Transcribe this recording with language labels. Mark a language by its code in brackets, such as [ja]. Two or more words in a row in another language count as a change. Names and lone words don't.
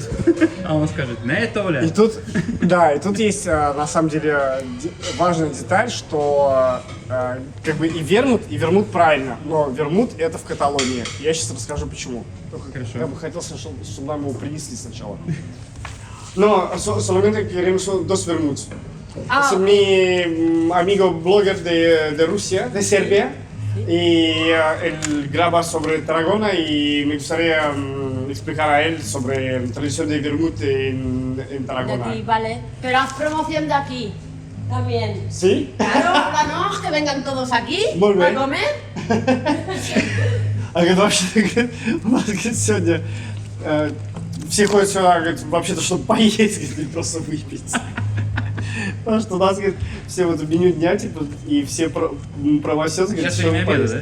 [ru] А он скажет, не, Толя. И тут, да, и тут есть, на самом деле, важная деталь, что как бы и вермут правильно, но вермут это в Каталонии. Я сейчас расскажу почему. Только Хорошо. я бы хотел, чтобы нам его принесли сначала. [es] Но solamente queremos dos vermuts. Es mi amigo blogger de Rusia, de Serbia, y él graba sobre Tarragona y me gustaría explicar a él sobre la tradición de vermut en De Tarragona. aquí, vale. Pero haz promoción de aquí también. ¿Sí? Claro, háblanos, que vengan todos aquí Muy bien. a comer. [ru] А говорит, вообще, у нас говорит, сегодня все ходят сюда, говорит, вообще-то, чтобы поесть, говорит, не просто выпить. Потому что у нас, говорит, все вот в меню дня, типа, и все правосед, говорит, Сейчас чтобы время обеда,